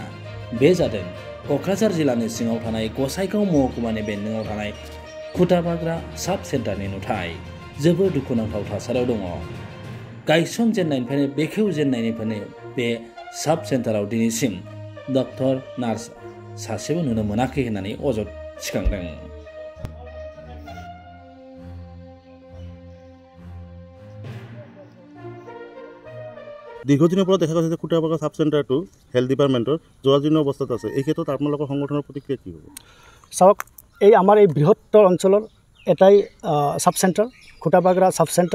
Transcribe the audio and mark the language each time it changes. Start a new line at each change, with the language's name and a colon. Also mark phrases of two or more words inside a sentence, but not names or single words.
Bodo: बे जादों क'क्राझार जिल्लानि सिङाव थानाय गसाइगाव महकुमानि बेन्दोङाव थानाय खुटाबाग्रा
English: sub centre
Bodo: नुथाय। जोबोद दुखुनांथाव थासारियाव दङ। गायसनजेननायनिफ्रायनो बेखेवजेननायनिफ्रायनो बे
English: sub centre
Bodo: दिनैसिम
English: doctor nurse
Bodo: सासेबो नुनो मोनाखै होननानै अजद थिखांदों।
Assamese: দীৰ্ঘদিনৰ পৰা দেখা গৈছে যে খুটাবাগা
English: sub centre health department
Assamese: জৰাজীৰ্ণ অৱস্থাত আছে। এই ক্ষেত্ৰত আপোনালোকৰ সংগঠনৰ প্ৰতিক্ৰিয়া কি হ'ব? চাওক, এই আমাৰ এই বৃহত্তৰ অঞ্চলৰ এটাই
English: sub centre,
Assamese: খুটাবাগৰা
English: sub centre.